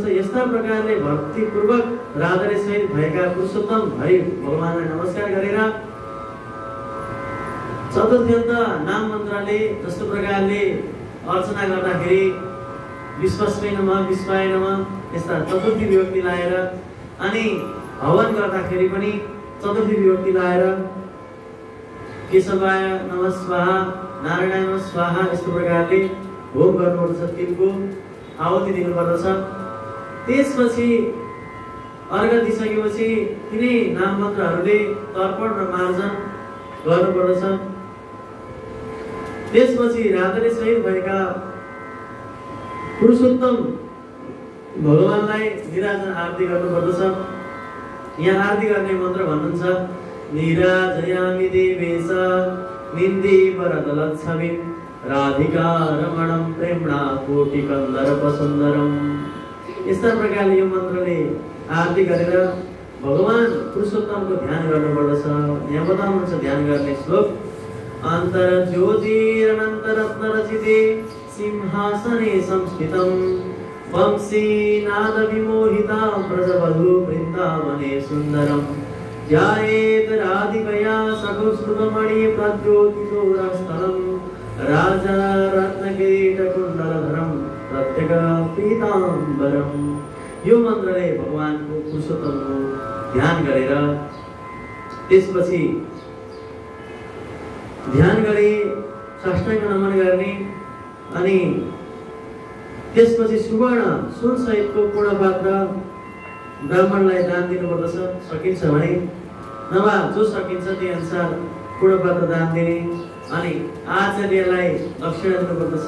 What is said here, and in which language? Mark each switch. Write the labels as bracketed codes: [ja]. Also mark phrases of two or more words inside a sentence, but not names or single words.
[ne] यस्ता प्रकारले भक्तिपूर्वक राधाले सहित भएका पुरुषोत्तम हरि भगवानलाई नमस्कार गरेर चतुर्थ्यन्त नाम मन्त्रले जस्तो प्रकारले अर्चना गर्दाखेरि [sa] विश्वस्मै नमः विश्वाय नमः [ne] यस्ता चतुर्थी विभक्ति लाएर अनि हवन गर्दाखेरि पनि चतुर्थी विभक्ति लाएर [sa] केशवाय नमः स्वाहा नारायणाय नमः स्वाहा [ne] यस्तो प्रकारले होम गर्नुपर्दछ तिनको आहुति दिनुपर्दछ। त्यसपछि अर्घ दिइसकेपछि तिनै नाम मन्त्रहरूले तर्पण र मार्जन गर्नुपर्दछ। त्यसपछि राधाले शहीद भएका पुरुषोत्तम भगवानलाई निराजन आरती गर्नुपर्दछ। यहाँ आरती गर्ने मन्त्र भन्नुहुन्छ [sa] निराजयामि देवेश निन्दीवरदलच्छविं राधिका रमणं प्रेम्णा कोटिकन्दर्पसुन्दरम्। [ne] यस्ता प्रकारले यो मन्त्रले आरती गरेर भगवान पुरुषोत्तमको ध्यान गर्नुपर्दछ। यहाँ बताउनुहुन्छ ध्यान गर्ने श्लोक [sa] अन्तर्ज्योतिरनन्तरत्नरचिते सिंहासने संस्थितं वंशीनादविमोहिता व्रजवधू वृन्दावने सुन्दरं ध्यायेत् राधिकया सकुस्तुभमणि प्रद्योतितोरस्थलं राजा रत्नकिरीटकुण्डलधरं प्रत्यगपीताम्बरम्। [ne] यो मन्त्रले भगवानको पुरुषोत्तमको ध्यान गरेर त्यसपछि ध्यान गरी साष्टाङ्ग नमन गर्ने अनि त्यसपछि सुवर्ण सुन सहितको पूर्णपात्र ब्राह्मणलाई दान दिनुपर्दछ सकिन्छ भने, नभए जो सकिन्छ त्यही अनुसार पूर्णपात्र दान दिने अनि आचार्यलाई दक्षिणा दिनुपर्दछ।